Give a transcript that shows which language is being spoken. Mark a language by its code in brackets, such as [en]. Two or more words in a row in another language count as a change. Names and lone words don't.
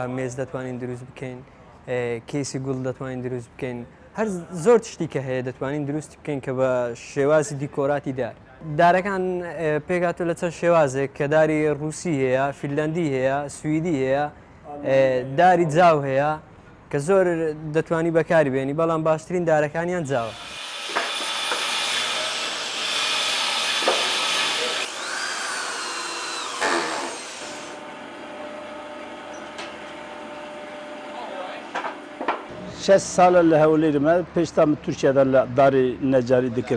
[ckb] میز دتوانین دروز بکن کیسی گل دتوانین دروز بکن هر زور تشتی که هی دتوانین دروز بکن که با شواز دیکوراتی دار دارکان پیگاتو لطفا شوازه که داری روسی هیا فنلندی هیا سوئدی هیا داری جاو هیا که زور دتوانی بکاری بینی بالام باشترین دارکانیان جاو. [ku] شش سال لهولی ما پیشتم ترکیه داری نجاری دکر